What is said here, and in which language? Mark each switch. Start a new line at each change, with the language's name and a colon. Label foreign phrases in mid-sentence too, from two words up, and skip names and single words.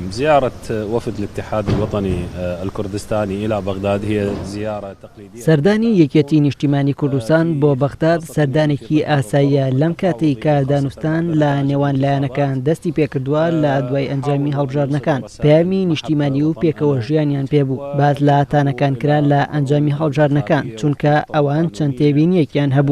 Arabic: زيارة وفد الاتحاد الوطني الكردستاني إلى بغداد هي زيارة تقليدية.
Central Kurdish: سەردانی یەکێتی نیشتیمانی کوردستان بۆ بەغداد سەردانێکی ئاساییە لەم کاتی کە دانوستان لە نێوان لایەنەکان دەستی پێکردووە لە دوای ئەنجامی هەڵبژاردنەکان. پەیامی نیشتیمانی و پێکەوە ژیانیان پێبوو. باز لە تانەکان کرا لە ئەنجامی هەڵبژاردنەکان چونکە ئەوان چەند تێبینیەکیان هەبوو.